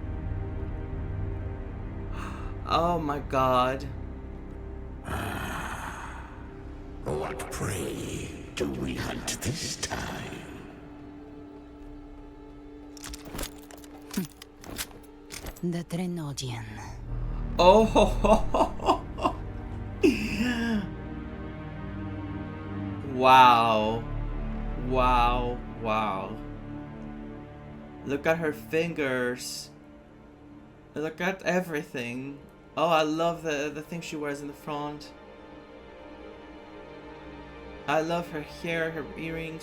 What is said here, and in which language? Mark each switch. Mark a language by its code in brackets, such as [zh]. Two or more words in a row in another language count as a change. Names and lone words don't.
[en] Oh my god. What prey do we hunt this time? The Trenodian. Oh ho ho ho ho. Wow. Wow. Wow. Look at her fingers. Look at everything. Oh, I love the thing she wears in the front. I love her hair, her earrings.